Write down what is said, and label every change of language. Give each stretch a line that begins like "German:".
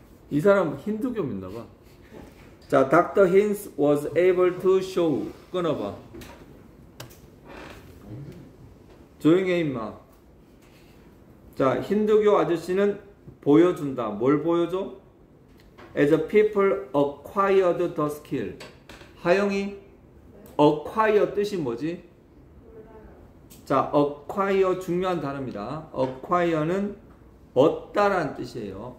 Korean: 이 사람 힌두교 믿나봐. 자, 닥터 힌스
English: was able to show,
Korean: 끊어봐. 조용히 해 임마. 자, 힌두교 아저씨는 보여준다. 뭘 보여줘?
English: As a people acquired the skill.
Korean: 하영이 acquire 뜻이 뭐지? 자, acquire 중요한 단어입니다. acquire는 얻다라는 뜻이에요.